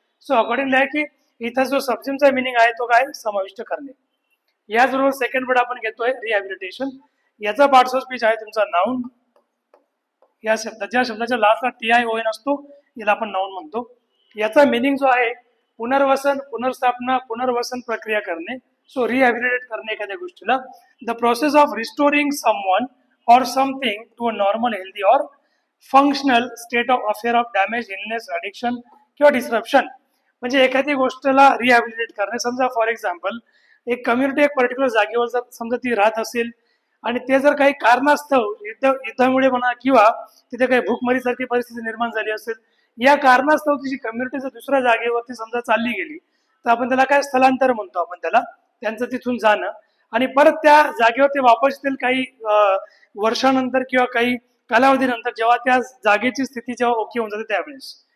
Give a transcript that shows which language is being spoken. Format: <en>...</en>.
<mr>So accordingly आहे की इथं जो सबझ्युमचा मिनिंग आहे तो काय, समाविष्ट करणे। याचबरोबर सेकंड वर्ड आपण घेतोय रिहॅबिलिटेशन। याचा पार्ट्स ऑफ स्पीच आहे तुमचा नाउन। या ज्या शब्दाच्या लास्टला TION असतो याला आपण नाउन म्हणतो। याचा मिनिंग जो आहे पुनर्वसन, पुनर्स्थापना, पुनर्वसन प्रक्रिया करणे।</mr> <en>so rehabilitate</en> <mr>करणे एखाद्या गोष्टीला,</mr> <en>the process of restoring someone or something to a normal, healthy or functional state of affair of damage, illness, addiction</en> <mr>किंवा</mr> <en>Disruption.</en> <mr>म्हणजे एखादी गोष्टला रिहॅबिलिटेट करणे। समजा फॉर एक्झाम्पल एक कम्युनिटी एक पर्टिक्युलर जागेवर जर समजा ती राहत असेल आणि ते जर काही कारणास्तव युद्धामुळे म्हणा किंवा तिथे काही भूकमारीसारखी परिस्थिती निर्माण झाली असेल, या कारणास्तव तिची कम्युनिटी जर दुसऱ्या जागेवरती समजा चालली गेली तर आपण त्याला काय, स्थलांतर म्हणतो आपण त्याला, त्यांचं तिथून जाणं आणि परत त्या जागेवर ते वापस येतील काही वर्षानंतर किंवा काही कालावधीनंतर, जेव्हा त्या जागेची स्थिती जेव्हा ओके होऊन जाते त्यावेळेस।</mr>